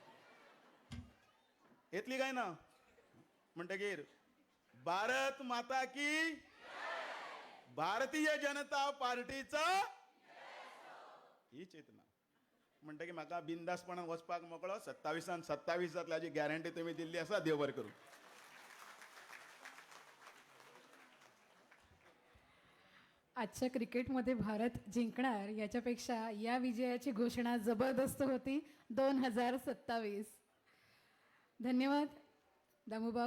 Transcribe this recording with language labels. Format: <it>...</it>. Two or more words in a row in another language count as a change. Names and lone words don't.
<kok>येतली काय ना म्हणटकीर भारत माता की भारतीय जनता पार्टीचा ही चेतना म्हणटकीर म्हाका बिंदासपणान वचपाक मोकळो 27 जातली हाची गॅरंटी तुमी दिल्ली आसा देव बरें करूं.</kok> <mr>आजच्या क्रिकेटमध्ये भारत जिंकणार याच्यापेक्षा या विजयाची घोषणा जबरदस्त होती 2027.</mr> <kok>धन्यवाद दामूबाब.</kok>